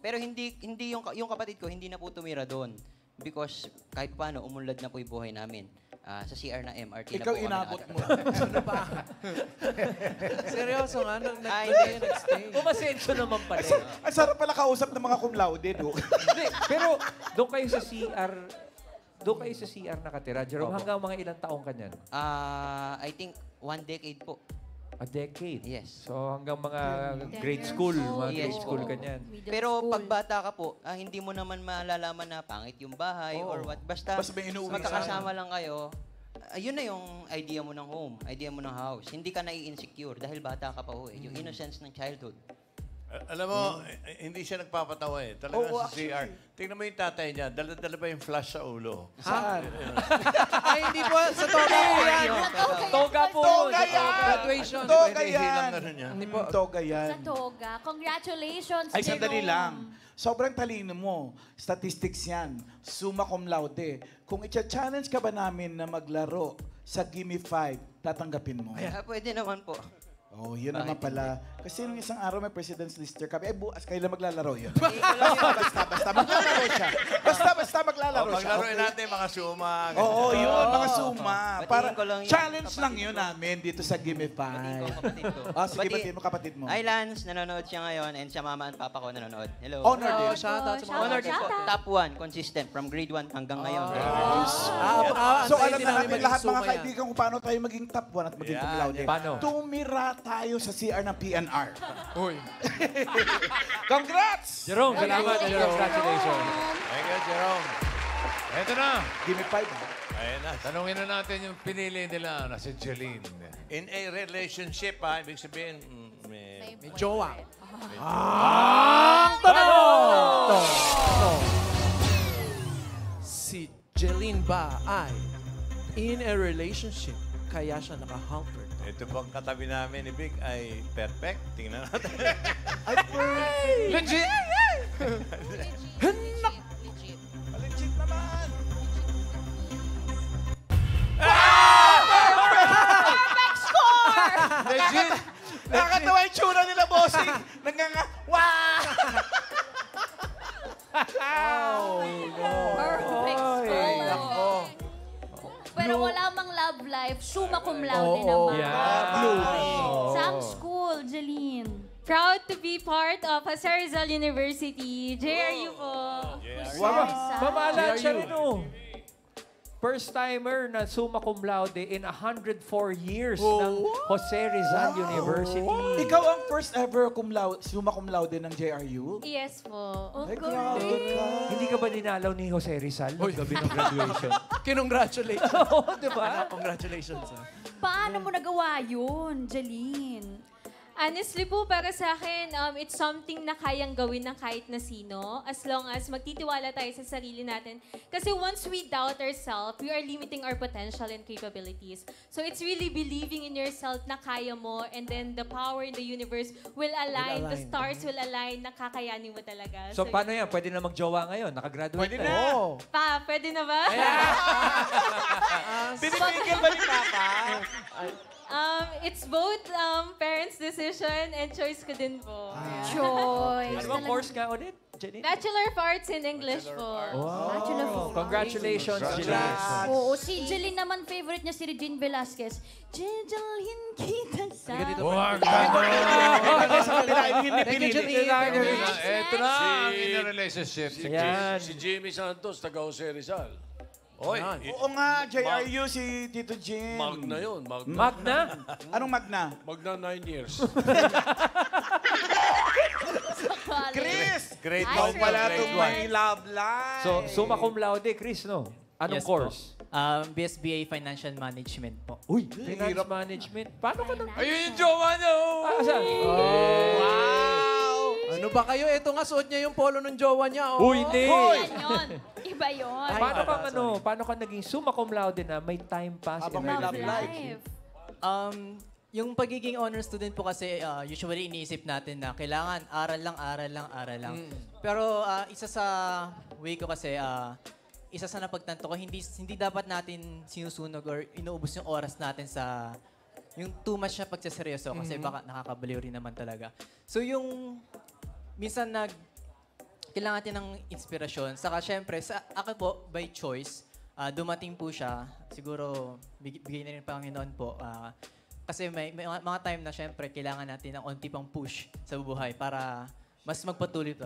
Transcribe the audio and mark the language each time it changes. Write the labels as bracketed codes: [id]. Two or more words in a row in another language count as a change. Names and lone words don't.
[tl] Pero hindi yung kapatid ko, hindi na po tumira doon. Because kahit paano, umunlad na po yung buhay namin. Sa CR na MRT Ikaw na po kami inabot mo. Ano ba? Seryoso nga, nag-stay. Umasenso naman pala. Ang sarap pala kausap ng mga cum laude, do. Hindi, pero doon kayo sa CR nakatira. Jerome, hanggang mga ilang taong ka niyan? [en] I think 1 decade po. A decade? Yes. [tl] So hanggang mga grade school, mga Yes grade school po. ka niyan. Pero pag bata ka po, hindi mo naman malalaman na pangit yung bahay [en] or what. [tl] Basta may inuwi magkakasama lang kayo, yun na yung idea mo ng home, idea mo ng house. Hindi ka nai-insecure dahil bata ka pa ho eh. Yung innocence ng childhood. Alam mo, hindi siya nagpapatawa eh. Talaga Oo, sa CR. Tingnan mo yung tatay niya. Dala-dala ba yung flash sa ulo? Saan? Ay, hindi po. Sa toga po yan. Toga po. Toga yan! Graduation. Toga Hilang yan! na rin yan. Hindi po. Toga yan. Sa toga. Congratulations, Ay, sandali Jerome. lang. Sobrang talino mo. Statistics yan. Summa cum laude. Kung i-challenge ka ba namin na maglaro sa Gimme 5, tatanggapin mo? Pwede naman po. Oh, yun naman pala. Kasi nung isang araw may President's Lister kami. Bukas kailan maglalaro yun? Basta maglalaro siya. Basta maglalaro siya. Paglaruin natin mga suma. Oo, yun, mga suma. Para ko lang yun, challenge lang yun namin dito sa Gimme 5. Sige, batiin mo kapatid mo. Hi, Lance. Nanonood siya ngayon and siya mama at papa ko nanonood. Hello. Honor din. Shoutout sa mga Honor din po. Top 1, [en] consistent from grade 1 [tl] hanggang ngayon. So alam na natin maging lahat mga suma yan. kaibigan kung paano tayo maging top 1 at maging cum laude. Paano? Tumira tayo sa CR ng PNR. Uy. Congrats! Jerome, salamat. Congratulations. [en] Thank you, [tl] Jerome. Eto na. Gimme 5. Ayun na. Tanungin na natin yung pinili nila na si Jeline. [en] In a relationship, [tl] ibig sabihin, may Jowa. Si Jeline ba ay [en] in a relationship [tl] kaya siya naka-halter? ito pang katabi namin ni Big ay perfect. Tingnan natin. Legit! Legit naman! [en] Perfect score! [tl] Legit! Nakakatawa yung tsura nila, bossing. Wow! [en] Perfect score. [tl] Pero wala mang [en] love life, [tl] summa cum laude naman. Sam School, Jeline. [en] Proud to be part of Jose Rizal University. JRU po. [tl] Mamalat siya rin, oh. First-timer na summa cum laude [en] in 104 years [tl] ng Jose Rizal University. Ikaw ang [en] first ever [tl] summa cum laude ng JRU? Yes po. Ay, grabe ka. Hindi ka ba dinalaw ni Jose Rizal nung gabi ng graduation? Kinongratulate. Oo, di ba? Congratulations. Paano mo nagawa yun, Jeline? Honestly po, para sa akin, [en] it's something [tl] na kayang gawin ng kahit na sino [en] as long as [tl] magtitiwala tayo sa sarili natin. [en] Kasi once we doubt ourselves, we are limiting our potential and capabilities. So it's really believing in yourself [tl] na kaya mo [en] and then the power in the universe will align, the stars will align, [tl] na kakayanin mo talaga. So, paano yan? Pwede na magjowa ngayon? Nakagraduate Pwede na. na. Pa, pwede na ba? Pinipigil ba ni Papa? [en] It's both parents' decision and choice [tl] ko din po. Choice. Ano bang course ka ulit, Jenny? Bachelor of Arts in English po. Bachelor of Arts. Congratulations, Jeline. Oo, si Jeline naman, favorite niya si Regine Velasquez. Jejeline kita sa... Huwag [en] Thank you, [tl] Jeline. Ito na ang [en] in a relationship. [tl] Si Jimmy Santos, taga Jose Rizal. Oy, Oo nga, JRU si Tito Jim. Magna yun. Magna? Anong Magna? Magna 9 years. Chris! Grade Ikaw 1 pala grade itong may [en] love life. [tl] So, summa cum laude, Chris, no? Anong Yes po. course? BSBA Financial Management po. Uy, [en] finance management. [tl] Paano ka nang... Ayun yung jowa niya, oh! Saan? Wow! Ano ba kayo? Ito nga, suot niya yung polo ng jowa niya. Oh. Uy, hindi! Yun. Iba yun. Paano ka naging summa cum laude na may [en] time pass? [tl] Habang in may life? [en] love life. [tl] Yung pagiging [en] honor student [tl] po kasi usually iniisip natin na kailangan aral lang. Pero isa sa way ko kasi, isa sa napagtanto ko, hindi dapat natin sinusunog or inuubos yung oras natin sa yung [en] too much [tl] na pagsaseryoso kasi baka nakakabaliw rin naman talaga. So yung minsan kailangan natin ng inspirasyon. Saka syempre, sa ako po, [en] by choice, [tl] dumating po siya. Siguro, bigay na rin ng Panginoon po. Kasi may mga time na syempre, kailangan natin ng onti pang push sa buhay para mas magpatuloy to.